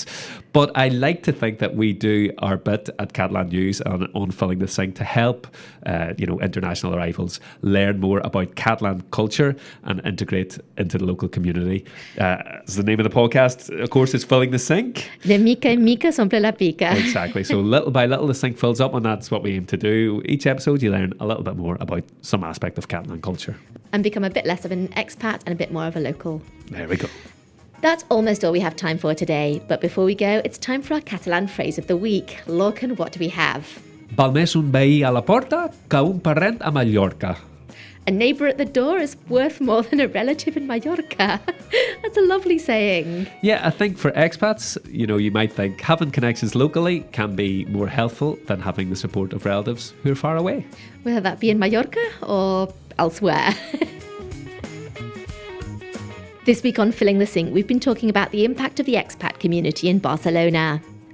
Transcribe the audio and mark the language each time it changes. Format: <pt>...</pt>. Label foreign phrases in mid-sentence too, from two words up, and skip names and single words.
<en>But I like to think that we do our bit at Catalan News on Filling the Sink to help, international arrivals learn more about Catalan culture and integrate into the local community. As the name of the podcast, of course, is Filling the Sink.</en> <ca>De mica en mica s'omple la pica.</ca> <en>Exactly. So little by little, the sink fills up, and that's what we aim to do. Each episode, you learn a little bit more about some aspect of Catalan culture. And become a bit less of an expat and a bit more of a local. There we go. That's almost all we have time for today. But before we go, it's time for our Catalan phrase of the week. Lorcan, what do we have?</en> <ca>Val més un veí a la porta que un parent a Mallorca.</ca> <en>A neighbour at the door is worth more than a relative in Mallorca. That's a lovely saying. Yeah, I think for expats, you might think having connections locally can be more helpful than having the support of relatives who are far away. Whether that be in Mallorca or elsewhere. This week on Filling the Sink, we've been talking about the impact of the expat community in Barcelona.</en>